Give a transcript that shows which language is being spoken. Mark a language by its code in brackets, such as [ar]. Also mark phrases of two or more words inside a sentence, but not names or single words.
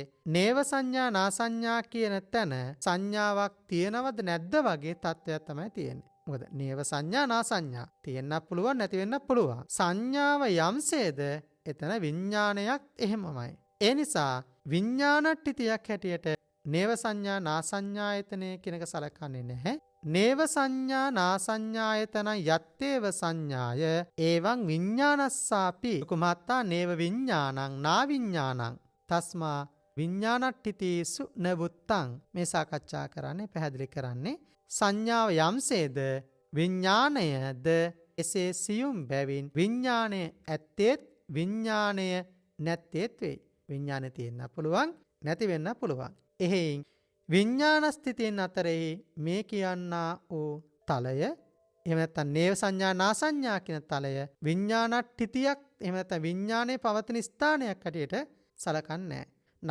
[si] නේව සංඥා නාසඤ්ඤා කියන තැන සංඥාවක් තියෙනවද නැද්ද වගේ තත්ත්වයක් තමයි තියෙන්නේ. මොකද නේව සංඥා නාසඤ්ඤා තියෙන්නත් පුළුවන් නැති වෙන්නත් පුළුවන්. සංඥාව යම්සේද එතන විඥානයක් එහෙමමයි. ඒ නිසා විඥානට්ඨිතියක් හැටියට නේව සංඥා නාසඤ්ඤායතනය කියනක සලකන්නේ නැහැ. [pi] නේව සංඥා නාසඤ්ඤායතන යත්තේව සංඥාය එවං විඥානස්සාපි කුමත්තා නේව විඥානං නා විඥානං තස්මා විඥානට්ඨිතේසු නවුත්තං. [si] මේ සාකච්ඡා කරන්නේ පැහැදිලි කරන්නේ සංඥාව යම්සේද විඥාණයද එසේ සියුම් බැවින් විඥාණය ඇත්තේත් විඥාණය නැත්තේත් වෙයි. විඥාණය තියෙන්න පුළුවන් නැති වෙන්න පුළුවන්. එහෙයින් විඥාන ස්ථිතියෙන් අතරෙහි මේ කියන්නා වූ තලය එහෙම නැත්නම් නේව සංඥා නාසඤ්ඤා කියන තලය විඥානට්ඨිතියක් එහෙම නැත්නම් විඥානයේ පවතින ස්ථානයක් හැටියට සලකන්නේ නැහැ.